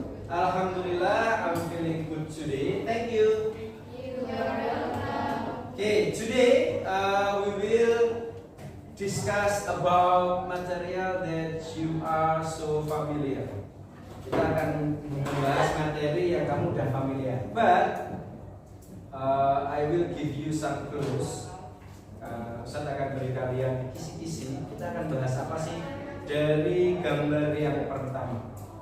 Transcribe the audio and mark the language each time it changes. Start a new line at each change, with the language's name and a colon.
English: Alhamdulillah, I'm feeling good today. Thank you. You are welcome. Okay, today we will discuss about material that you are so familiar.
Indonesian: Kita akan membahas materi yang kamu udah familiar.
English: But I will give you some clues.
Indonesian: Ustaz akan beri kalian kisi-kisi. Kita akan bahas apa sih dari gambar yang pertama.